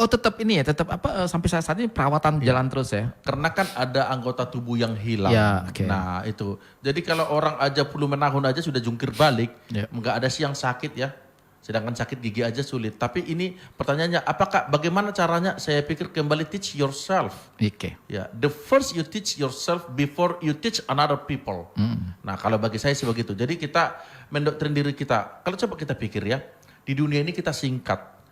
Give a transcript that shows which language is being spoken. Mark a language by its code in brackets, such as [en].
[id] Oh tetap ini ya, tetap sampai saat ini perawatan jalan terus ya? Karena kan ada anggota tubuh yang hilang. Ya, oke. Nah itu. Jadi kalau orang aja puluhan tahun aja sudah jungkir balik. Ya. Nggak ada sih yang sakit ya. Sedangkan sakit gigi aja sulit. Tapi ini pertanyaannya, bagaimana caranya? Saya pikir kembali [en] teach yourself. [id] Oke. [en] Ya, the first you teach yourself before you teach another people. [id] Nah, kalau bagi saya sih begitu. Jadi kita mendoktrin diri kita. Kalau coba kita pikir ya, di dunia ini kita singkat.